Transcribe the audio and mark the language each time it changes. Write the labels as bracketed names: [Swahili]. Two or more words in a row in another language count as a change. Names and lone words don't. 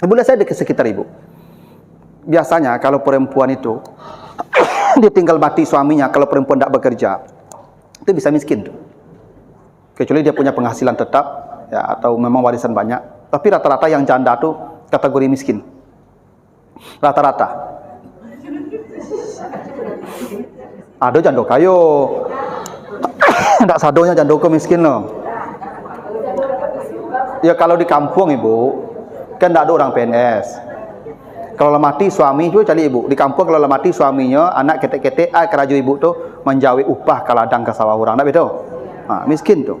[Indonesian] Ibu lihat saya di sekitar ibu. Biasanya kalau perempuan itu ditinggal mati suaminya, kalau perempuan ndak bekerja, itu bisa miskin tuh. Kecuali dia punya penghasilan tetap, ya atau memang warisan banyak. Tapi rata-rata yang janda tuh kategori miskin. Rata-rata. Ada janda kayo. [Minangkabau] Ndak sadonya janda ko miskin loh. [Indonesian] Ya kalau di kampung ibu, kan ndak ada orang PNS. Kalau mati suami juga cari ibu. Di kampung kalau mati suaminya, anak ketek-ketek, keraju ibu tuh menjawi upah ke ladang ke sawah orang. [Minangkabau] Ndak betul? Miskin tuh.